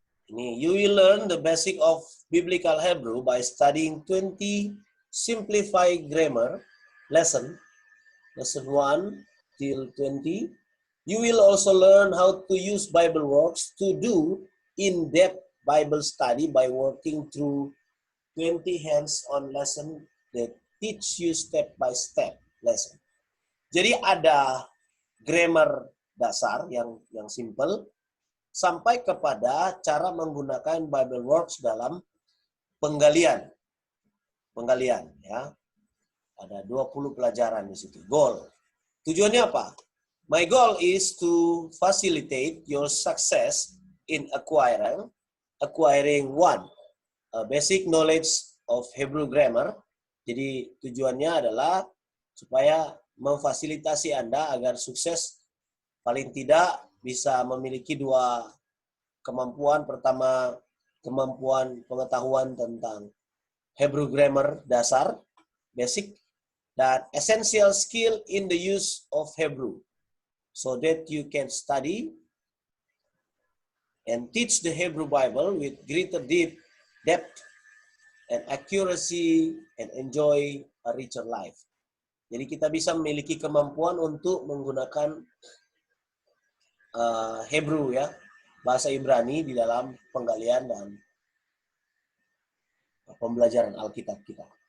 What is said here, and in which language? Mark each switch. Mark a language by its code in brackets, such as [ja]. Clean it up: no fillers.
[en] Ini, you will learn the basic of biblical Hebrew by studying 20 simplified grammar lesson 1 till 20. You will also learn how to use BibleWorks to do in-depth Bible study by working through 20 hands-on lesson that teach you step-by-step lesson. [id] Jadi ada grammar dasar yang simple sampai kepada cara menggunakan BibleWorks dalam penggalian ya. Ada 20 pelajaran di situ. Goal. Tujuannya apa? [en] My goal is to facilitate your success in acquiring one, a basic knowledge of Hebrew grammar. [id] Jadi tujuannya adalah supaya memfasilitasi Anda agar sukses, paling tidak bisa memiliki 2 kemampuan. Pertama, kemampuan pengetahuan tentang Hebrew grammar dasar, basic, dan [en] essential skill in the use of Hebrew, so that you can study and teach the Hebrew Bible with greater depth and accuracy and enjoy a richer life. [id] Jadi kita bisa memiliki kemampuan untuk menggunakan Hebrew ya, bahasa Ibrani di dalam penggalian dan pembelajaran Alkitab kita.